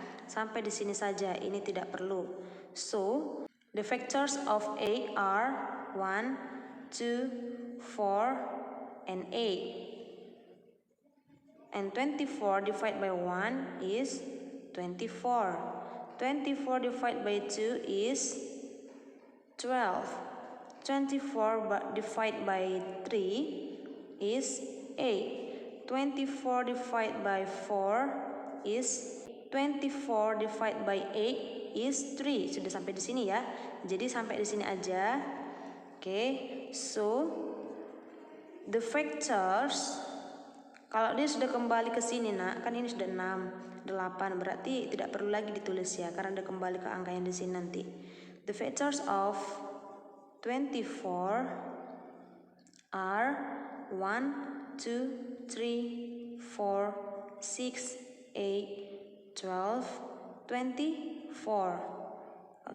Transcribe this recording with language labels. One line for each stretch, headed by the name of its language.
Indonesian: Sampai di sini saja, ini tidak perlu.
English: So, the factors of 8 are 1, 2, 4, and 8. And 24 divided by 1 is 24. 24 divided by 2 is 12. 24 divided by 3 is 8. 24 divided by 4 is 24 divided by 8 is 3.
Indonesian: Sudah sampai di sini ya. Jadi sampai di sini aja. Oke,
English: so the factors,
Indonesian: kalau dia sudah kembali ke sini nak, kan ini sudah 6, 8, berarti tidak perlu lagi ditulis ya, karena dia kembali ke angka yang di sini nanti.
English: The factors of 24 are 1, 2, 3, 4, 6, 8, 12, 24.